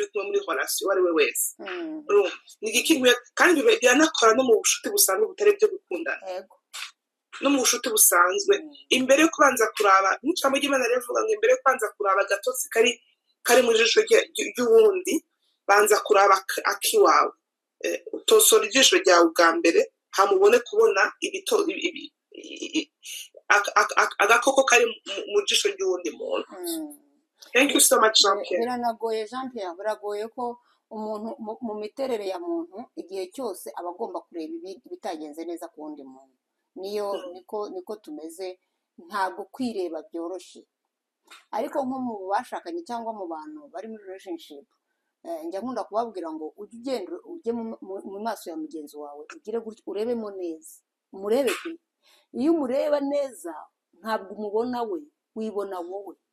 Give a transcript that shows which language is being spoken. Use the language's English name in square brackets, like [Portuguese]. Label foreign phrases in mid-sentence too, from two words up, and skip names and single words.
[Kinyarwanda] kumwe muri relation wari we wese urumva nigiki kandi biranakora no mu bushuti busanzwe butari byo gukundana no mu bushuti busanzwe imbere yo kubanza kuraba n'icambo ry'Imana rivuga ngo imbere yo kubanza kuraba gatotsi kari mu jisho ry'uwundi banza kuraba akiwawe utosora ijisho ryawe bwa mbere hamubone kubona agakoko kari mu jisho ry'uwundi muntu. [English] Thank you so much, Jean Pierre. [Kinyarwanda] Biranagoye Jean Pierre, biragoye ko umuntu mu miterere ya muntu igihe cyose aba agomba kureba ibitagenze neza ku wundi muntu. Niko tumeze ntabwo kwireba byoroshye ariko nko mu bashakanye cyangwa mu bantu bari muri relationship njya nkunda kubabwira ngo ujye mu maso ya mugenzi wawe ugire gutyo urebemo neza umurebe pe iyo umureba neza ntabwo umubona we wibona wowe